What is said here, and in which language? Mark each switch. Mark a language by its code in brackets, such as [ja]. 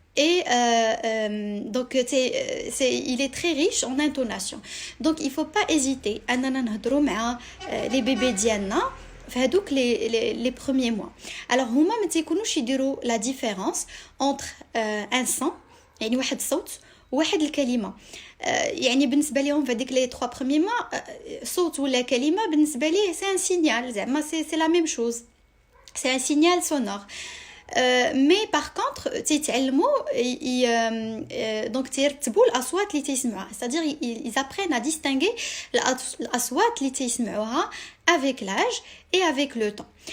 [fr] Et donc il est très riche en intonation. donc il faut pas hésiter [ar] اننا نهضروا مع [fr] les bébés [ar] ديالنا في هذوك [fr] les premiers mois. [ar] alors هما ما تيكونوش يديروا [fr] la différence entre un son [ar] يعني واحد الصوت وواحد الكلمه. يعني بالنسبه لهم في هذيك [fr] les 3 premiers mois [ar] صوت ولا كلمه بالنسبه ليه [fr] c'est un signal زعما c'est la même chose, c'est un signal sonore. mais par contre تيتعلموا donc [ar] تيرتبوا الاصوات اللي تيسمعوها [fr] c'est-à-dire ils apprennent à distinguer [ar] الاصوات اللي تيسمعوها [fr] avec l'âge et avec le temps.